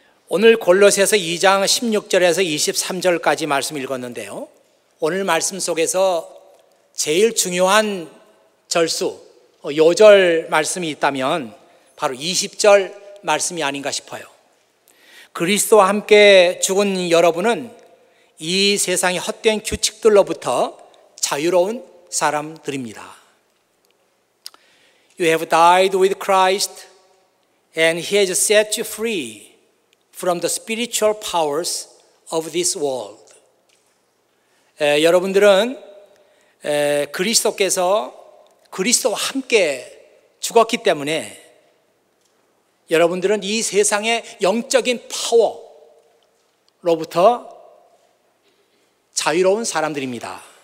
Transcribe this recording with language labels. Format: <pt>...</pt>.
<ko>오늘 골로새서 2장 16절에서 23절까지 말씀 읽었는데요, 오늘 말씀 속에서 제일 중요한 절수, 요절 말씀이 있다면 바로 20절 말씀이 아닌가 싶어요. 그리스도와 함께 죽은 여러분은 이 세상의 헛된 규칙들로부터 자유로운 사람들입니다.</ko> <en>You have died with Christ and He has set you free from the spiritual powers of this world.</en> <ko>여러분들은 그리스도께서 그리스도와 함께 죽었기 때문에 여러분들은 이 세상의 영적인 파워로부터 자유로운 사람들입니다.</ko>